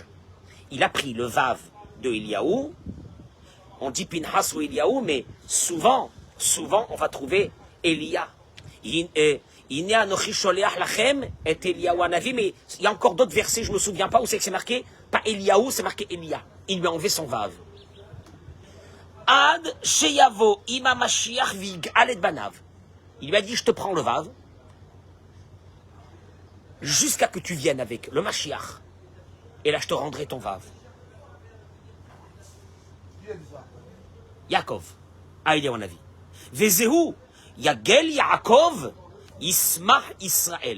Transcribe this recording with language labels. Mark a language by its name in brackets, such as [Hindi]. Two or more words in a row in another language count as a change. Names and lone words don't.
[French] Il a pris le vav de Eliaou. On dit Pinchas ou Eliaou, mais souvent, on va trouver Elia. Mais il y a encore d'autres versets, je ne me souviens pas où c'est que c'est marqué, pas Eliaou, c'est marqué Elia. Il lui a enlevé son vav. [Hebrew] עד שיבוא עם משיח ויגאל את בניו. [French] Il lui a dit, je te prends le vav, jusqu'à que tu viennes avec le mashiach, et là je te rendrai ton vav. Yaakov, à Eliaou Hanavi. [Hebrew] וזהו, יגל יעקב, ישמח ישראל.